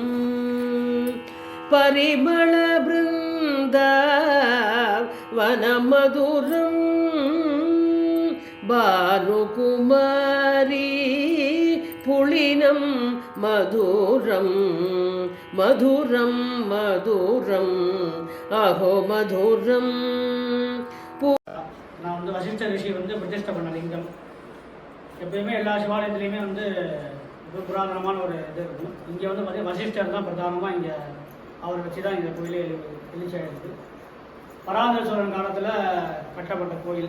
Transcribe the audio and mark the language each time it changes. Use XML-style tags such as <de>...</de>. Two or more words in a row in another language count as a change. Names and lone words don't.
<sa>परिमलवृन्दावनमधुरं भानुकुमारी पुलिनं मधुरं मधुरं मधुरम् अहो मधुरं.</sa> <ta>நான் வசிஷ்ட ரிஷி பிரதிஷ்டை பண்ண லிங்கம். எப்பயுமே எல்லா சிவாலயத்துலேயுமே புராதனமான ஒரு இது இருக்கும். இங்கே பார்த்தீங்கன்னா வசிஷ்டர் தான் பிரதானமாக இங்கே அவரை வச்சு தான் இந்த கோயிலே எழுச்சியாயிருக்கு. பராந்தக சோழன் காலத்தில் கட்டப்பட்ட கோயில்.</ta>